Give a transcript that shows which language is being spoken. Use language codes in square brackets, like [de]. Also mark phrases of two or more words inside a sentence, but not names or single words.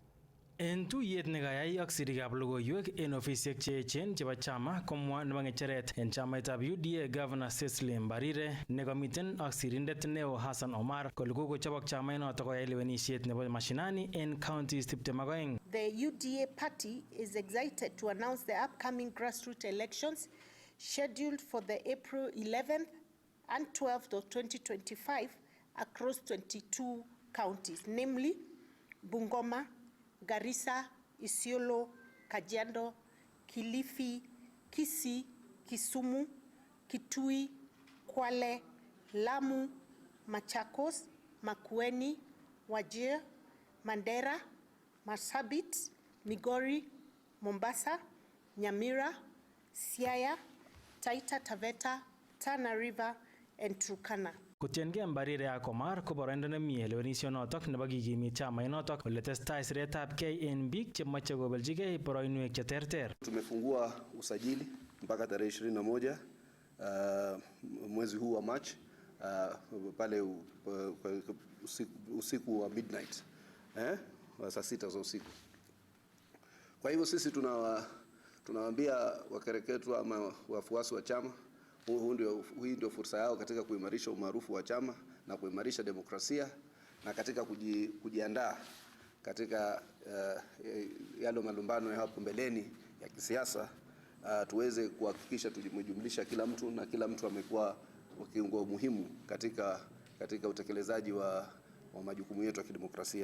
[kln] En tuyet nekayai ak sirikab logoiwek en ofisiek cheechen chebo chama komwa nebo ng'echeret en chamaitab UDA Governor Cecily Mbarire nekomiten ak sirindet neo Hassan Omar kole kokochobok chamainoto koyai lewenisiet nebo mashinani en counties 22. [en] The UDA party is excited to announce the upcoming grassroots elections scheduled for the April 11th and 12th of 2025 across 22 counties, namely Bungoma, Garissa, Isiolo, Kajiado, Kilifi, Kisii, Kisumu, Kitui, Kwale, Lamu, Machakos, Makueni, Wajir, Mandera, Marsabit, Migori, Mombasa, Nyamira, Siaya, Taita Taveta, Tana River, and Turkana. [kln] Kotiengei Mbarire ak Omar ko boroindo nemie lewenisionotok nebo kikimit chamainotok ole testai siretabgei en biik chemache kobeljigei boroinwek cheterter. [sw] Tumefungua usajili mpaka tarehe 21 mwezi huu wa March pale usiku wa midnight saa 6 za usiku. Kwa hivyo sisi tunawaambia wakereketwa ama wafuasi wa chama hii ndio fursa yao katika kuimarisha umaarufu wa chama na kuimarisha demokrasia na katika kujiandaa katika yale malumbano ya hapo mbeleni ya kisiasa, tuweze kuhakikisha tumejumlisha kila mtu na kila mtu amekuwa kiungo muhimu katika utekelezaji wa majukumu yetu ya kidemokrasia.